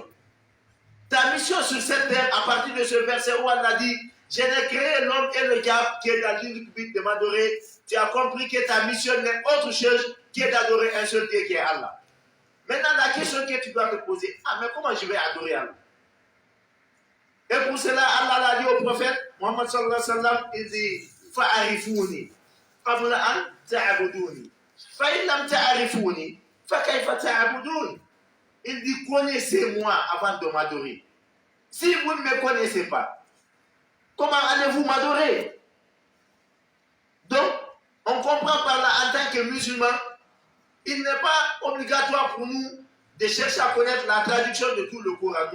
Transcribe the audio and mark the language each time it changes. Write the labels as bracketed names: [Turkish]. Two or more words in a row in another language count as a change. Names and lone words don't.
[French] Ta mission sur cette terre, à partir de ce verset où Allah dit « Je n'ai créé l'homme et le diable qui est dans l'unique but de m'adorer », tu as compris que ta mission n'est autre chose que d'adorer un seul Dieu qui est Allah. Maintenant, la question que tu dois te poser, ah mais comment je vais adorer Allah? Et pour cela, Allah l'a dit au prophète, Muhammad [Arabic] صلى الله عليه وسلم, [French] il dit, [Arabic] فاعرفوني، قبل أن تعبدوني. فإن لم تعرفوني، فكيف تعبدوني. [French] Il dit, connaissez-moi avant de m'adorer. Si vous ne me connaissez pas, comment allez-vous m'adorer? Donc, on comprend par là, en tant que musulman, il n'est pas obligatoire pour nous de chercher à connaître la traduction de tout le Coran.